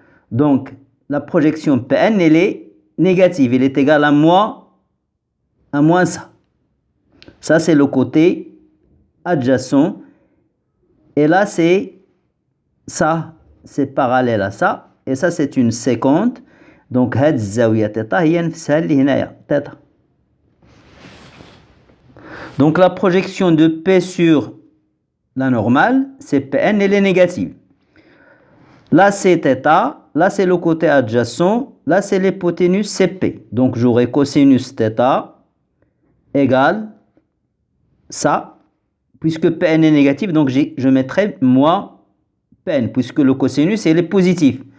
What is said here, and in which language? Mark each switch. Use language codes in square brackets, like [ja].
[fr] Donc la projection PN elle est négative, elle est égale à moins ça. Ça c'est le côté adjacent et là c'est ça, c'est parallèle à ça et ça c'est une séquente. [ar] Donc هاد الزاوية θ هي نفسها اللي هنايا θ. [fr] Donc la projection de P sur la normale, c'est Pn, elle est négative. Là c'est θ, là c'est le côté adjacent, là c'est l'hypoténuse CP. Donc j'aurai cosinus θ égale ça, puisque Pn est négatif, donc je mettrai moins Pn, puisque le cosinus il est positif.